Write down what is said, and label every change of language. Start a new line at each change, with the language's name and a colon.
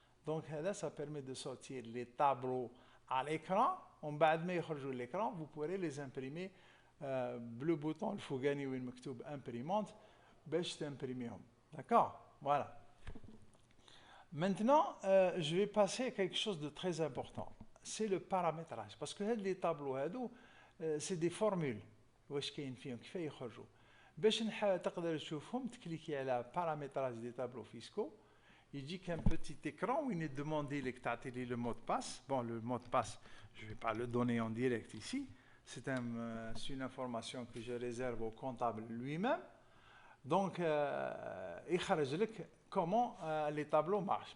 French: Donc
Arabic: هذا
French: ça permet de sortir les tableaux à l'écran.
Arabic: ومن بعد ما يخرجوا
French: l'écran vous pourrez les imprimer le bouton
Arabic: الفوقاني وين مكتوب imprimante باش تمبريميهم.
French: D'accord, voilà. Maintenant, je vais passer à quelque chose de très important. C'est le paramétrage. Parce que les tableaux, c'est des formules.
Arabic: واش كاين فيهم كيف يخرجوا. باش تقدر تشوفهم تكليكي على
French: paramétrage des tableaux fiscaux.
Arabic: يجيك
French: un petit écran où il est demandé
Arabic: لك تعطي لي
French: le mot de passe. Bon, le mot de passe, je ne vais pas le donner en direct ici. C'est une information que je réserve au comptable lui-même. Donc,
Arabic: يخرج لك
French: comment les tableaux marchent.